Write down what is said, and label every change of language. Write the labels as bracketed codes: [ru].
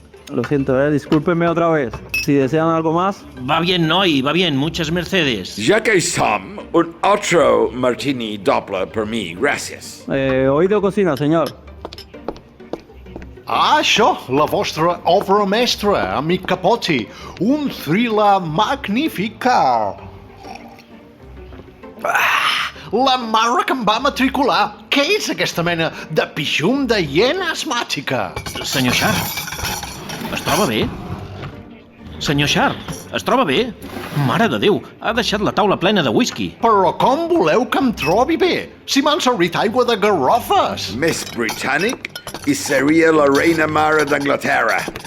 [es] Lo siento, discúlpenme otra vez. Si desean algo más... Va bien, noi, va bien, muchas mercedes. [ca] Ja que hi som, un otro martini doble per mi, gràcies. [es] Oído cocina, señor. [ca] Això, la vostra obra mestra, amic Capoti. Un thriller magnífic. La mare que em va matricular. Què és aquesta mena de pixum de hiena asmàtica? Senyor Sharp, es troba bé? Senyor Sharp, es troba bé? Mare de Déu, ha deixat la taula plena de whisky. Però com voleu que em trobi bé? Si m'han servit aigua de garrofes. Més britànic i seria la reina mare d'Anglaterra.